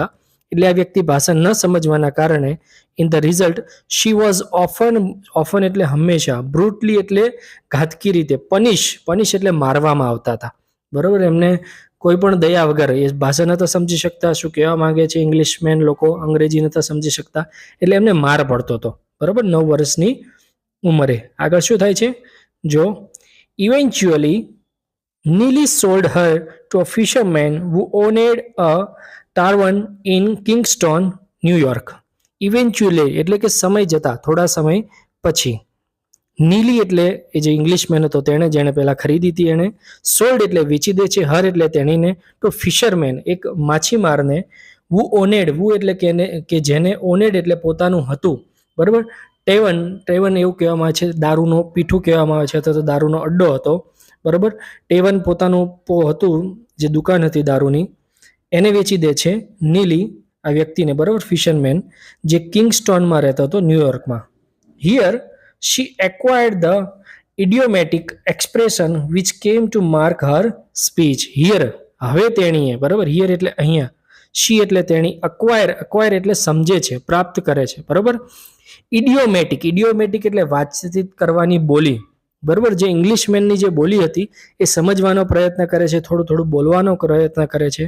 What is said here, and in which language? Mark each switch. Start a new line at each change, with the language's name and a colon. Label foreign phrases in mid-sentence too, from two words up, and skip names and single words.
Gujarati: એટલે આ વ્યક્તિ ભાષા ન સમજવાના કારણે
English: in the result she was often
Gujarati: એટલે હંમેશા, બ્રુટલી એટલે ઘાતકી રીતે, પનિશ એટલે મારવામાં આવતા હતા. બરાબર, એમને કોઈ પણ દયા વગર, એ ભાષા નતા સમજી શકતા શું કહેવા માંગે છે ઇંગ્લિશમેન લોકો, અંગ્રેજી નતા સમજી શકતા, એટલે એમને માર પડતો હતો. બરાબર, 9 વર્ષની ઉંમરે. આગળ શું થાય છે?
English: જો ઇવેન્ચ્યુઅલી Neely sold her to a fisherman who owned a tavern in Kingston, New York.
Gujarati: Eventually એટલે કે સમય જતા, થોડા સમય પછી. નીલી એટલે એ જે ઇંગ્લિશમેન હતો તેણે, જેણે પહેલા ખરીદી હતી એણે. સોલ્ડ એટલે વેચી દે છે, હર એટલે તેણીને, તો ફિશરમેન એક માછીમારને, વુ એટલે કે જેને, ઓનેડ એટલે પોતાનું હતું, બરાબર. ટેવન એવું કહેવામાં આવે છે, દારૂનો પીઠું કહેવામાં આવે છે, અથવા તો દારૂનો અડ્ડો હતો, બરાબર. ટેવન પોતાનું હતું, જે દુકાન હતી દારૂની, એને વેચી દે છે નીલી આ વ્યક્તિને, બરાબર, ફિશરમેન, જે કિંગસ્ટોનમાં રહેતો હતો, ન્યુયોર્કમાં.
English: હિયર she acquired the idiomatic expression which came to mark her speech.
Gujarati: Here હવે તેણીએ, બરાબર, હિયર એટલે અહીંયા, she એટલે તેણી, acquire એટલે સમજે છે, પ્રાપ્ત કરે છે, બરાબર. ઇડિયોમેટિક એટલે વાતચીત કરવાની બોલી, બરાબર. જે ઇંગ્લિશમેનની જે બોલી હતી એ સમજવાનો પ્રયત્ન કરે છે, થોડું બોલવાનો પ્રયત્ન કરે છે.